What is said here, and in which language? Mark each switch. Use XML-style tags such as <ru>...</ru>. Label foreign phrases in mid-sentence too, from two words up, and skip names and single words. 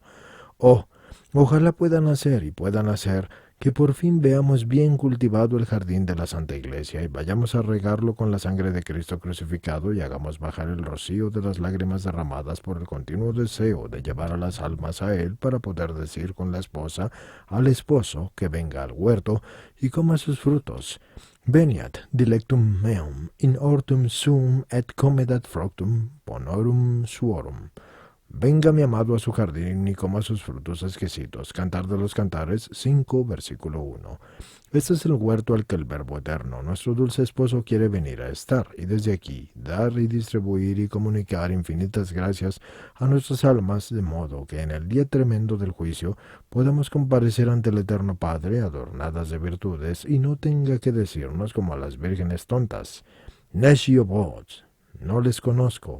<es>Oh, ojalá puedan hacer que por fin veamos bien cultivado el jardín de la Santa Iglesia y vayamos a regarlo con la sangre de Cristo crucificado y hagamos bajar el rocío de las lágrimas derramadas por el continuo deseo de llevar a las almas a Él para poder decir con la esposa al esposo que venga al huerto y coma sus frutos.</es> <la>Veniat dilectum meum in hortum sum et comedat fructum bonorum suorum.</la> <es>Venga mi amado a su jardín y coma sus frutos exquisitos. Cantar de los Cantares 5, versículo 1. Este es el huerto al que el Verbo eterno, nuestro dulce esposo, quiere venir a estar, y desde aquí dar y distribuir y comunicar infinitas gracias a nuestras almas, de modo que en el día tremendo del juicio podamos comparecer ante el eterno Padre adornadas de virtudes y no tenga que decirnos como a las vírgenes tontas:</es> <la>Necio vos,</la> <es>no les conozco.</es>